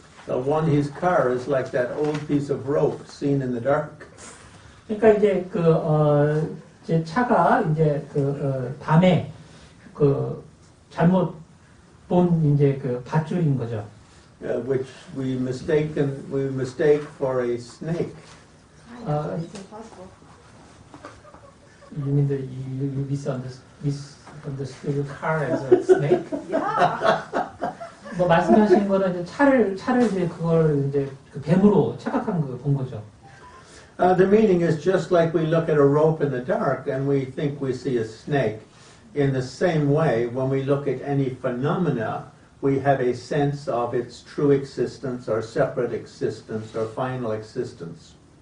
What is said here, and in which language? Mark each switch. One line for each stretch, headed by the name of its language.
English: The one his car is like that old piece of rope seen in the dark.
Korean: 그러니까 이제 이제 차가 이제 밤에 잘못 본 이제 밧줄인 거죠.
English: which we mistake for a snake. It's impossible. You mean that you misunderstood car as a snake? Yeah.
Korean: 뭐 말씀하신 거는 이제 차를 이제 그걸 이제 뱀으로 착각한 거 본 거죠.
English: The meaning is just like we look at a rope in the dark and we think we see a snake. In the same way, when we look at any phenomena, we have a sense of its true existence or separate existence or final existence.